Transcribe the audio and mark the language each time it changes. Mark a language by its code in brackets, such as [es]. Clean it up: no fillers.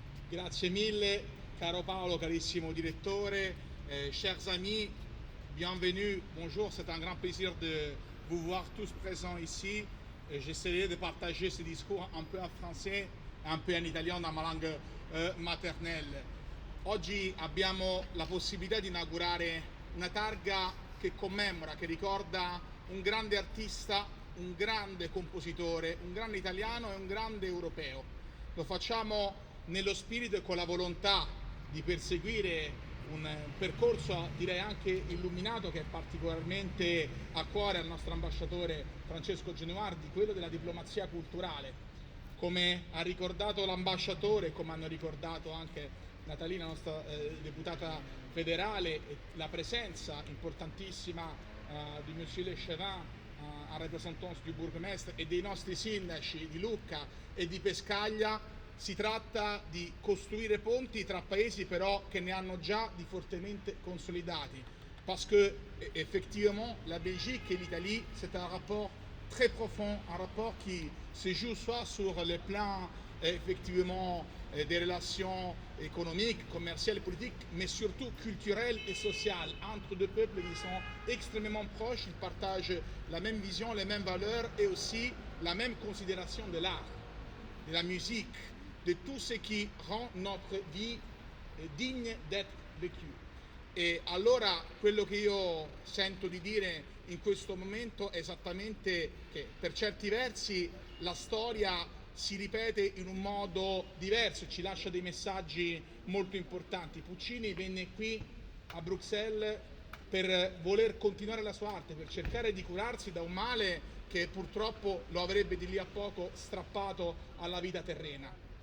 [it] Grazie mille, caro Paolo, carissimo direttore, [fr] chers amis, bienvenue, bonjour, c'est un grand plaisir de vous voir tous présents ici. J'essaierai de partager ce discours un peu en français, un peu [it] in italiano, [fr] la ma langue maternelle. [it] Oggi abbiamo la possibilità di inaugurare una targa che commemora, che ricorda un grande artista, un grande compositore, un grande italiano e un grande europeo. Lo facciamo nello spirito e con la volontà di perseguire un percorso direi anche illuminato che è particolarmente a cuore al nostro ambasciatore Francesco Genuardi, quello della diplomazia culturale. Come ha ricordato l'ambasciatore, come hanno ricordato anche Natalina, nostra deputata federale, la presenza importantissima di [fr] Monsieur Le Chevin en rappresentance du bourgmestre [it] e dei nostri sindaci di Lucca e di Pescaglia. Si tratta di costruire ponti tra paesi però che ne hanno già di fortemente consolidati, [fr] parce que effectivement la Belgique et l'Italie c'est un rapport très profond, un rapport qui se joue soit sur le plan effectivement des relations économiques, commerciales, politiques, mais surtout culturelles et sociales entre deux peuples qui sont extrêmement proches, ils partagent la même vision, les mêmes valeurs et aussi la même considération de l'art, de la musique, de tout ce qui rend notre vie digne d'être vécue. [it] E allora quello che io sento di dire in questo momento è esattamente che per certi versi la storia si ripete in un modo diverso e ci lascia dei messaggi molto importanti. Puccini venne qui a Bruxelles per voler continuare la sua arte, per cercare di curarsi da un male che purtroppo lo avrebbe di lì a poco strappato alla vita terrena.